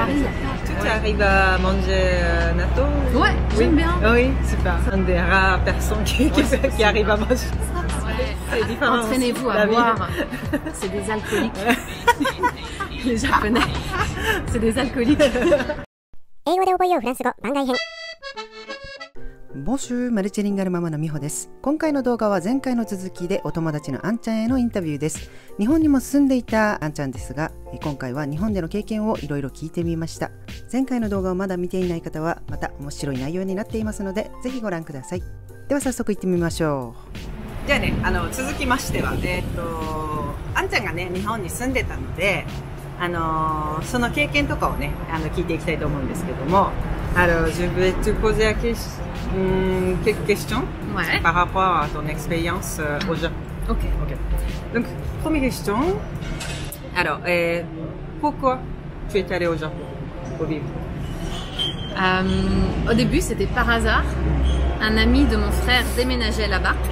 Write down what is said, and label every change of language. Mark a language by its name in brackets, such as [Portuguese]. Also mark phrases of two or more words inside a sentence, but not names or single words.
[French] Paris, il y a pas. Tu arrives à manger natto? Ouais, j'aime bien. Oui, super. Un des rares personnes qui arrive à manger. Ouais. C'est différent. Entraînez-vous à La vie. boire. C'est des alcooliques. Les Japonais, c'est des alcooliques. [Japanese] 英語で覚えようフランス語番外編。ボンシューマルチリンガルママのみほです。今回の動画は前回の続きでお友達のあんちゃんへのインタビューです。日本にも住んでいたあんちゃんですが、今回は日本での経験をいろいろ聞いてみました。前回の動画をまだ見ていない方はまた面白い内容になっていますので、ぜひご覧ください。では早速行ってみましょう。じゃあね、続きましては、あんちゃんがね、日本に住んでたので、その経験とかをね、聞いていきたいと思うんですけども、 [French] je vais te poser quelques questions Ouais. par rapport à ton expérience au Japon. Ok. Donc, première question. Alors, pourquoi tu es allé au Japon pour vivre? Au début, c'était par hasard. Un ami de mon frère déménageait là-bas.